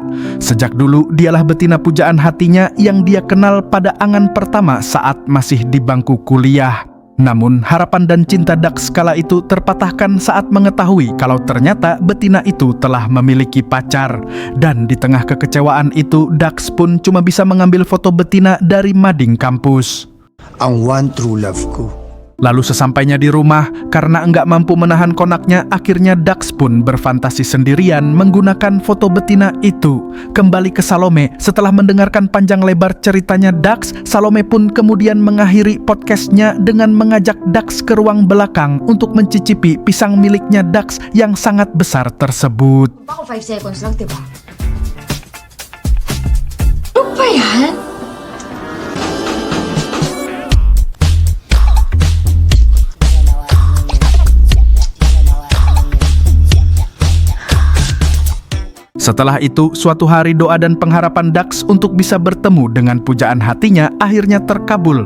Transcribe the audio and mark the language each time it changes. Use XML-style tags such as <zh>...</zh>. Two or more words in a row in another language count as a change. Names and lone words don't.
<id>Sejak dulu dialah betina pujaan hatinya yang dia kenal pada angan pertama saat masih di bangku kuliah. Namun harapan dan cinta Dax kala itu terpatahkan saat mengetahui kalau ternyata betina itu telah memiliki pacar. Dan di tengah kekecewaan itu, Dax pun cuma bisa mengambil foto betina dari mading kampus.</id> <tl>Ang</tl> <en>one true love</en> <tl>ko.</tl> <id>Lalu sesampainya di rumah, karena enggak mampu menahan konaknya, akhirnya Dax pun berfantasi sendirian menggunakan foto betina itu. Kembali ke Salome, setelah mendengarkan panjang lebar ceritanya Dax, Salome pun kemudian mengakhiri podcastnya dengan mengajak Dax ke ruang belakang untuk mencicipi pisang miliknya Dax yang sangat besar tersebut.</id> <tl>Ako 5 seconds lang, diba? Ano ba yan?</tl> <id>Setelah itu, suatu hari doa dan pengharapan Dax untuk bisa bertemu dengan pujaan hatinya akhirnya terkabul.</id>